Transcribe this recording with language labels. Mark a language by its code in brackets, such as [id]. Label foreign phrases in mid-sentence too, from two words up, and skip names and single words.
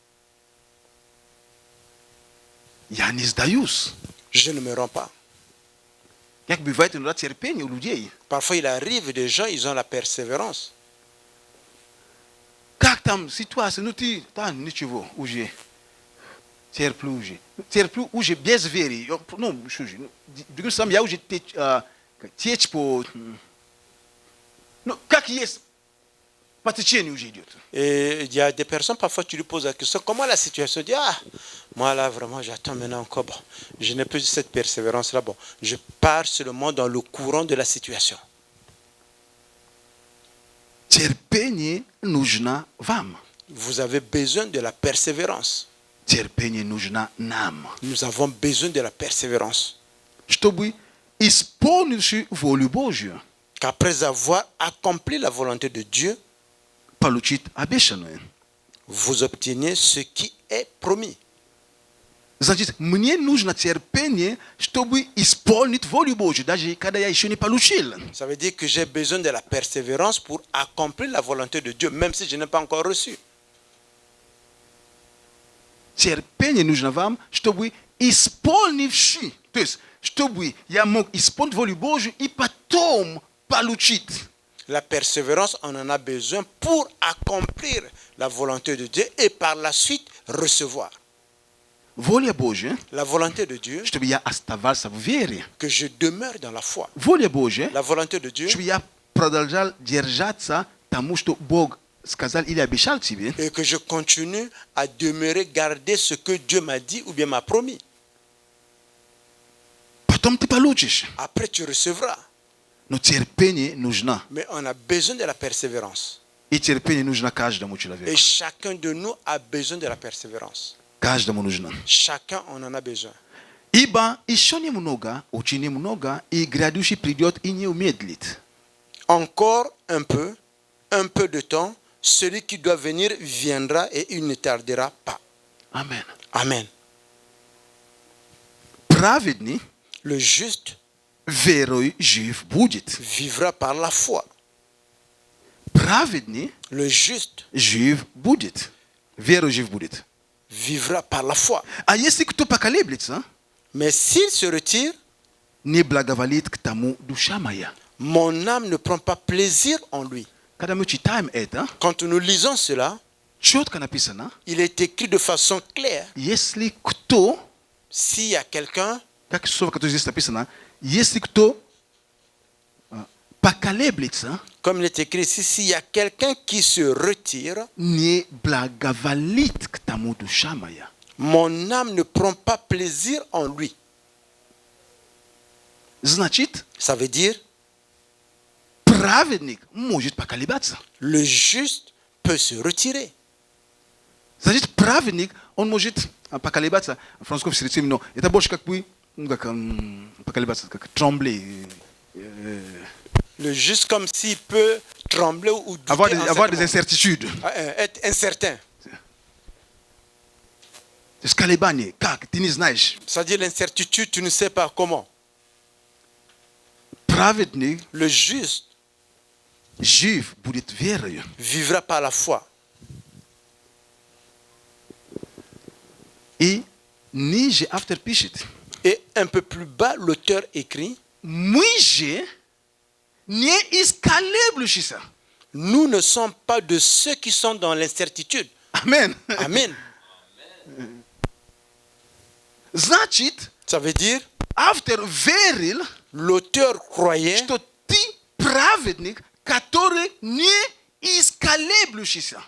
[ru] Я не сдаюсь. [fr] Je ne me rends pas. [ru] Как бывает иногда терпение у людей. [fr] Parfois, il arrive des gens, ils ont la persévérance. [ru] Как там ситуация? Ну ты, да, ничего, уже. Терплю уже. Терплю уже без веры. Ну, что же. Другим словом, я уже течь по... Ну, как есть, по течению уже идет. [fr] Et il y a des personnes, parfois, tu lui poses la question, comment la situation? Il dit, ah, moi là, vraiment, j'attends maintenant encore. Bon, je n'ai plus cette persévérance-là. Bon, je pars seulement dans le courant de la situation. [ru] Терпение нужно вам. [fr] Vous avez besoin de la persévérance. [ru] Терпение нужно нам. [fr] Nous avons besoin de la persévérance. [ru] Чтобы исполнивший волю Божью [fr] Qu'après avoir accompli la volonté de Dieu, [ru] получить обещанное. [fr] vous obteniez ce qui est promis. [ru] Значит, мне нужно терпение, чтобы исполнить волю Божью, даже когда я еще не получил. [fr] Ça veut dire que j'ai besoin de la persévérance pour accomplir la volonté de Dieu, même si je n'ai pas encore reçu. [ru] Терпение нужно вам, чтобы исполнивши, то есть, чтобы я мог исполнить волю Божью и потом получить. [fr] La persévérance, on en a besoin pour accomplir la volonté de Dieu et par la suite recevoir. [ru] Воля Божья, [fr] La volonté de Dieu, [ru] чтобы я оставался в вере. [fr] que je demeure dans la foi. [ru] Воля Божья, [fr] La volonté de Dieu, [ru] чтобы я продолжал держаться тому, что Бог сказал или обещал тебе. [fr] et que je continue à demeurer, garder ce que Dieu m'a dit ou bien m'a promis. [ru] Потом ты получишь. [fr] Après, tu recevras. [ru] Но терпение нужно. [fr] Mais on a besoin de la persévérance. [ru] И терпение нужно каждому [fr] Et [ru] человеку. [fr] chacun de nous a besoin de la persévérance. [ru] Каждому нужно. [fr] Chacun, on en a besoin. [ru] Ибо еще немного, очень немного, и грядущий придет и не умедлит. [fr] Encore un peu de temps, celui qui doit venir viendra et il ne tardera pas. [ru] Амен. [fr] Amen. [ru] Праведный [fr] Le juste [ru] верой жив будет. [fr] vivra par la foi. [ru] Праведный [fr] Le juste [ru] жив будет. Верой жив будет. [fr] vivra par la foi. [ru] А если кто поколеблется, [fr] Mais s'il se retire, [ru] не благоволит к тому душа моя. [fr] mon âme ne prend pas plaisir en lui. [ru] Когда мы читаем это, [fr] Quand nous lisons cela, [ru] четко написано, [fr] il est écrit de façon claire. [ru] если кто, [fr] S'il y a quelqu'un, [ru] как слово, которое здесь написано, если кто поколеблется, [fr] comme il est écrit ici, s'il y a quelqu'un qui se retire, [ru] не благоволит к тому душа моя. [fr] mon âme ne prend pas plaisir en lui. [ru] Значит, [fr] Ça veut dire, [ru] праведник может поколебаться. [fr] le juste peut se retirer. [ru] Значит, праведник, он может поколебаться. В французском сердце, но это больше как бы, ну, как поколебаться, как trembler. [fr] Le juste comme s'il peut trembler ou douter Avoir en des certains moments. incertitudes. Être incertain. [ru] Сколебание. Как? Ты не знаешь. [fr] C'est-à-dire l'incertitude, tu ne sais pas comment. [ru] Праведник [fr] Le juste [ru] жив будет верою. [fr] vivra par la foi. [ru] И ниже автор пишет. [fr] Et un peu plus bas, l'auteur écrit, [ru] Мы же не исколеблющиеся. [fr] nous ne sommes pas de ceux qui sont dans l'incertitude. [ru] Амен. [fr] Amen. [ru] Значит, [fr] Ça veut dire, [ru] автор верил, [fr] l'auteur croyait [ru] что ты праведник, который не исколеблющийся.